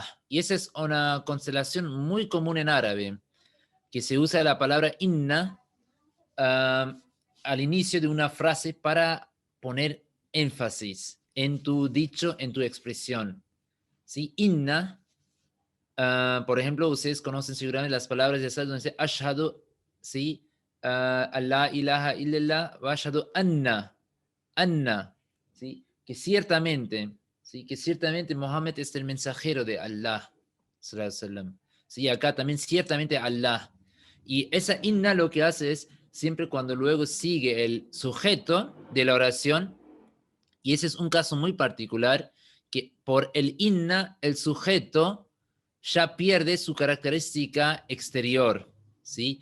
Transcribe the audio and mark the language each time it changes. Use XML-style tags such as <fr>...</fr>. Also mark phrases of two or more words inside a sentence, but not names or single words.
<es>Y esa es una constelación muy común en árabe, que se usa la palabra inna al inicio de una frase para poner énfasis en tu dicho, en tu expresión. ¿Sí? Inna, por ejemplo, ustedes conocen seguramente las palabras de donde dice ashhadu, ¿sí?</es> <ar>الله إله إلا الله وأشهد أن,</ar> <es>¿sí? Que ciertamente, ¿sí? Que ciertamente Mohammed es el mensajero de Allah,</es> <ar>صلى الله عليه وسلم.</ar> <es>Sí, acá también ciertamente Allah. Y esa inna lo que hace es, siempre cuando luego sigue el sujeto de la oración, y ese es un caso muy particular, que por el inna, el sujeto ya pierde su característica exterior, ¿sí?</es>